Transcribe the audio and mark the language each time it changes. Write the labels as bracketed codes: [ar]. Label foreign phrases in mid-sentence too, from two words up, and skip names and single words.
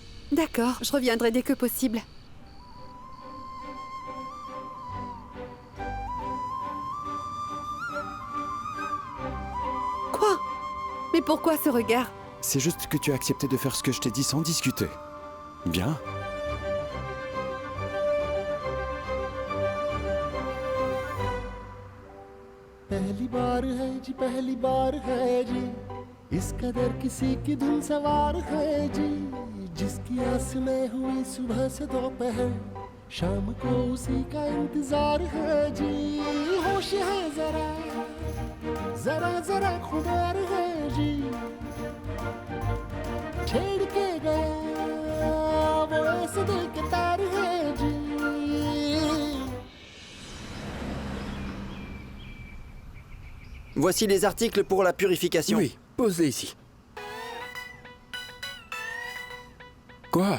[fr] D'accord, je reviendrai dès que possible. Quoi? Mais pourquoi ce regard? C'est juste que tu as accepté de faire ce que je t'ai dit sans discuter. Bien. [hi] पहली बार है जी पहली बार है जी इस कदर किसी की धुन सवार है जी जिसकी आस में हुई सुबह से दोपहर शाम को उसी का इंतजार है जी होश है जरा जरा जरा खुमार है जी छेड़ के गया वो ऐसे दिल के तार है जी [fr] Voici les articles pour la purification. Oui, posez ici. Quoi?